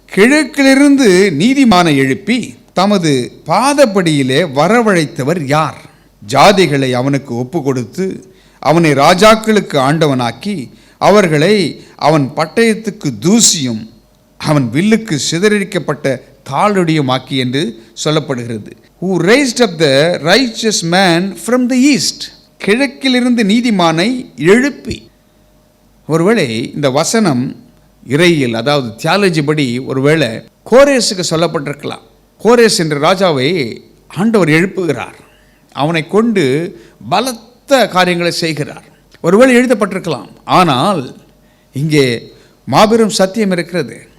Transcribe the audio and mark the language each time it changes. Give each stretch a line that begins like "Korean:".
Tamil: கிழக்கிலிருந்து நீதிமானை எழுப்பி தமது பாதப்படியிலே வரவழைத்தவர் யார்? ஜாதிகளை அவனுக்கு ஒப்பு கொடுத்து அவனை ராஜாக்களுக்கு ஆண்டவனாக்கி அவர்களை அவன் பட்டயத்துக்கு தூசியும் அவன் வில்லுக்கு சிதறடிக்கப்பட்ட தாளுடையுமாக்கி என்று சொல்லப்படுகிறது.
English: Who raised up the righteous man from the east.
Tamil: கிழக்கிலிருந்து நீதிமானை எழுப்பி. ஒருவேளை இந்த வசனம் இறையில், அதாவது தியாலஜி படி ஒருவேளை கோரேஸுக்கு சொல்லப்பட்டிருக்கலாம். கோரேஸ் என்ற ராஜாவை ஆண்டவர் எழுப்புகிறார். அவனை கொண்டு பலத்த காரியங்களை செய்கிறார். ஒருவேளை எழுதப்பட்டிருக்கலாம். ஆனால் இங்கே மாபெரும் சத்தியம் இருக்கிறது.